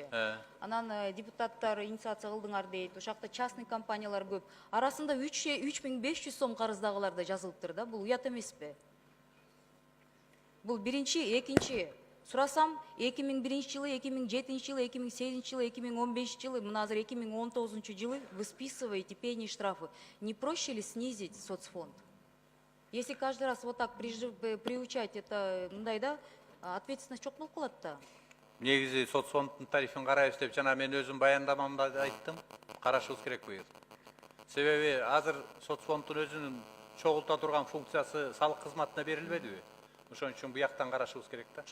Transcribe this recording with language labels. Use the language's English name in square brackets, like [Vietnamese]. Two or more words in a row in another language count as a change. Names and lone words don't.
[Kyrgyz] Анан депутаттар инициация кылдыңар дейт. Ошол жакта частный компаниялар көп. Арасында 3500 сом карыздагылар да жазылыптыр да. Бул уят эмеспи? Бул биринчи, экинчи. Сурасам 2001 жылы, 2007 жылы, 2008 жылы, 2015 жылы, мына азыр 2019 жылы [Russian] вы списываете пени и штрафы. Не проще ли снизить соцфонд? Если каждый раз вот так приучать это, [Kyrgyz] мындай да, ответственность чок болуп калат да. Негизи соцфонддун тарифин карайбыз деп жана мен өзүм баяндамамда айттым. Карашыбыз керек бу. Себеби азыр соцфонддун өзүнүн чогулта турган функциясы салык кызматына берилбедиби? Ошон үчүн буяктан карашыбыз керек да.